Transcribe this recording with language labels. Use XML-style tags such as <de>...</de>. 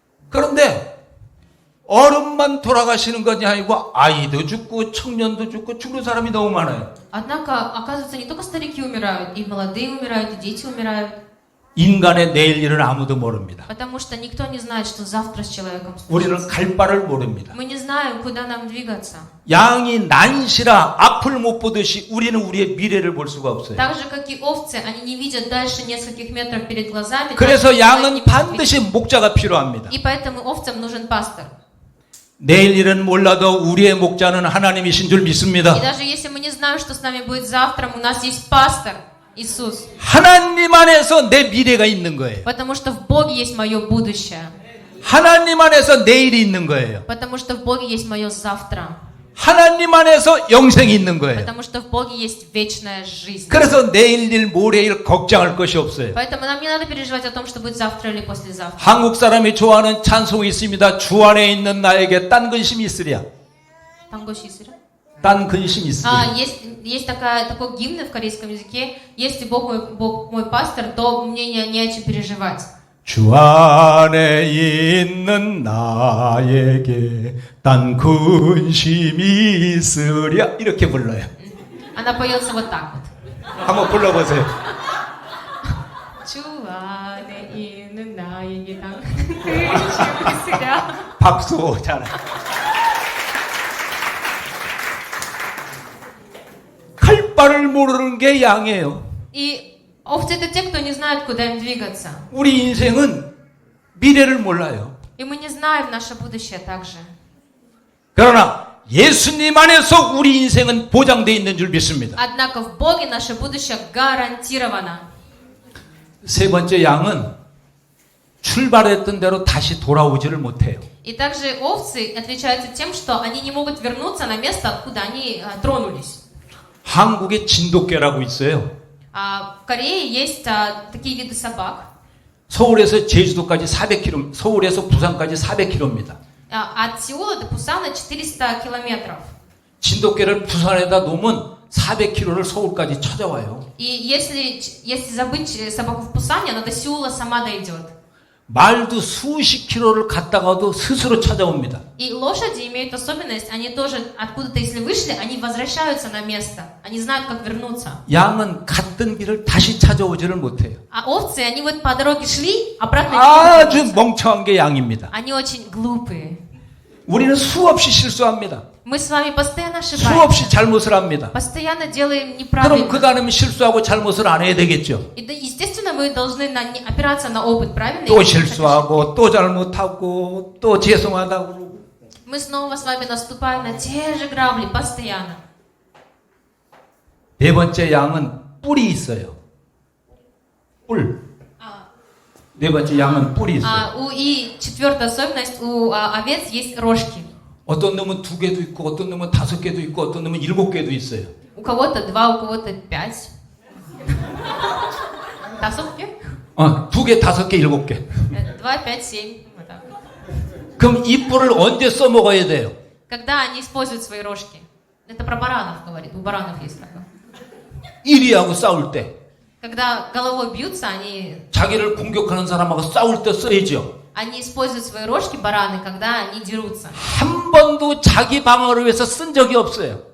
<ko>그런데 어른만 돌아가시는 것이 아니고 아이도 죽고 청년도 죽고 죽는 사람이 너무 많아요.</ko> <ru>Однако, оказывается, не только старики умирают, и молодые умирают, и дети умирают.</ru> <ko>인간의 내일 일은 아무도 모릅니다.</ko> <ru>Потому что никто не знает, что завтра с человеком</ru> <ko>우리는</ko> <ru>случится.</ru> <ko>갈 바를 모릅니다.</ko> <ru>Мы не знаем, куда нам двигаться.</ru> <ko>양이 난시라 앞을 못 보듯이 우리는 우리의 미래를 볼 수가 없어요.</ko> <ru>Так же, как и овцы, они не видят дальше нескольких метров перед глазами.</ru> <ko>그래서 양은 반드시 목자가 필요합니다.</ko> <ru>И поэтому овцам нужен пастор.</ru> <ko>내일 일은 몰라도 우리의 목자는 하나님이신 줄</ko> <ru>И</ru> <ko>믿습니다.</ko> <ru>даже если мы не знаем, что с нами будет завтра, у нас есть пастор, Иисус.</ru> <ko>하나님 안에서 내 미래가 있는 거예요.</ko> <ru>Потому что в Боге есть мое будущее.</ru> <ko>하나님 안에서 내일이 있는 거예요.</ko> <ru>Потому что в Боге есть мое завтра.</ru> <ko>하나님 안에서 영생이 있는 거예요.</ko> <ru>Потому что в Боге есть вечная жизнь.</ru> <ko>그래서 내일 일 모레 일 걱정할 것이 없어요.</ko> <ru>Поэтому нам не надо переживать о том, что будет завтра или послезавтра.</ru> <ko>한국 사람이 좋아하는 찬송이 있습니다. 주 안에 있는 나에게 딴 근심이 있으랴. 딴 근심이 있으랴.</ko> <ru>Есть такой гимн в корейском языке. Если Бог мой пастор, то мне не о чем переживать.</ru> <ko>주 안에 있는 나에게 딴 근심이 있으랴. 이렇게 불러요.</ko> <ru>Она поется вот так вот.</ru> <ko>한번 불러보세요. 주 안에 있는 나에게 딴 근심이 있으랴. 박수. 잘. 갈 바를 모르는 게 양이에요.</ko> <ru>И овцы это те, кто не знает, куда им двигаться.</ru> <ko>우리 인생은 미래를 몰라요.</ko> <ru>И мы не знаем наше будущее также.</ru> <ko>그러나 예수님 안에서 우리 인생은 보장되어 있는 줄 믿습니다.</ko> <ru>Однако в Боге наше будущее гарантировано.</ru> <ko>세 번째 양은 출발했던 대로 다시 돌아오지를 못해요.</ko> <ru>И также овцы отличаются тем, что они не могут вернуться на место, откуда они тронулись.</ru> <ko>한국에 진돗개라고 있어요.</ko> <ru>В Корее есть такие виды собак.</ru> <ko>서울에서 제주도까지 400km, 서울에서 부산까지 400km입니다.</ko> <ru>От Сеула до Пусана 400 километров.</ru> <ko>진돗개를 부산에다 놓으면 400km를 서울까지 찾아와요.</ko> <ru>И если забыть собаку в Пусане, она до Сеула сама дойдет.</ru> <ko>말도 수십 킬로를 갔다가도 스스로 찾아옵니다.</ko> <ru>И лошади имеют особенность, они тоже откуда-то, если вышли, они возвращаются на место. Они знают, как вернуться.</ru> <ko>양은 갔던 길을 다시 찾아오지를 못해요.</ko> <ru>А овцы, они вот по дороге шли, обратно не</ru> <ko>아주</ko> <ru>вернутся.</ru> <ko>멍청한 게 양입니다.</ko> <ru>Они очень глупые.</ru> <ko>우리는 수없이 실수합니다.</ko> <ru>Мы с вами постоянно</ru> <ko>수없이</ko> <ru>ошибаемся.</ru> <ko>잘못을 합니다.</ko> <ru>Постоянно делаем</ru> <ko>그럼</ko> <ru>неправильно.</ru> <ko>그 다음에 실수하고 잘못을 안 해야 되겠죠.</ko> <ru>И, естественно, мы должны опираться на опыт, правильно?</ru> <ko>또</ko> <ru>И</ru> <ko>실수하고 또 잘못하고 또 죄송하다고 그러고.</ko> <ru>мы снова с вами наступаем на те же грабли постоянно.</ru> <ko>네 번째 양은 뿔이 있어요. 뿔. 네 번째 양은 뿔이 있어요.</ko> <ru>И четвертая особенность, у овец есть рожки.</ru> <ko>어떤 놈은 2개도 있고 어떤 놈은 5개도 있고 어떤 놈은 7개도 있어요.</ko> <ru>У кого-то 2, у кого-то 5.</ru> <ko>5개? 2개, 5개, 7개.</ko> <ru>2, 5, 7. Вот так.</ru> <ko>그럼 이 뿔을 언제 써먹어야 돼요?</ko> <ru>Когда они используют свои рожки. Это про баранов говорит. У баранов есть такое.</ru> <ko>1위하고 싸울 때.</ko> <ru>Когда головой бьются, они</ru> <ko>자기를 공격하는 사람하고 싸울 때 써야죠.</ko> <ru>Они используют свои рожки, бараны, когда они дерутся.</ru> <ko>한 번도 자기 방어를 위해서 쓴 적이 없어요.</ko>